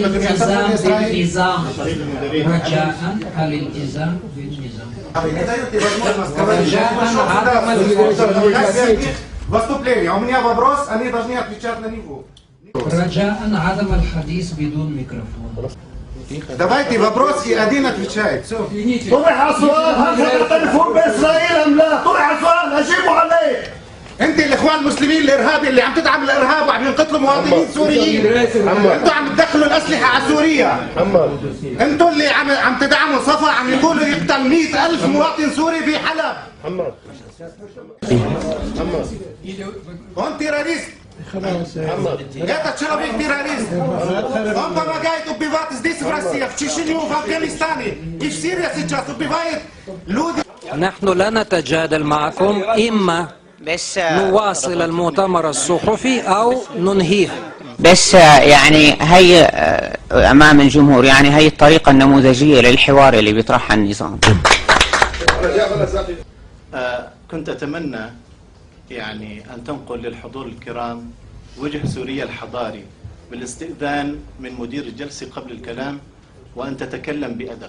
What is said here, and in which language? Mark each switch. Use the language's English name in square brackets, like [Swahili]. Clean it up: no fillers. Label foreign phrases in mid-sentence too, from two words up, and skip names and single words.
[Arabic] الالتزام بالنظام، رجاء الالتزام بالنظام، رجاء عدم الحديث بدون ميكروفون. [Russian] Давайте вопросы один отвечает. Все. [Arabic] طرح السؤال، هل تعترفون بإسرائيل أم لا؟ طرح السؤال، أجيبوا عليه. انت الاخوان المسلمين الارهابي اللي عم تدعم الارهاب وعم ينقتلوا مواطنين سوريين، انتوا عم تدخلوا الاسلحه على سوريا، انتوا اللي عم تدعموا صفا عم يقولوا يقتل 100,000 مواطن سوري في حلب. هون تيراريست. [Russian] Это человек террорист. Он помогает убивать здесь в России, в Чечне, в Афганистане и в Сирии сейчас убивает люди. [Arabic] نحن لا نتجادل معكم، إما نواصل المؤتمر الصحفي أو ننهيه. بس يعني هي أمام الجمهور، يعني هي الطريقة النموذجية للحوار اللي بيطرحها النظام. كنت أتمنى يعني أن تنقل للحضور الكرام وجه سوريا الحضاري بالاستئذان من مدير الجلسة قبل الكلام، وأن تتكلم بأدب.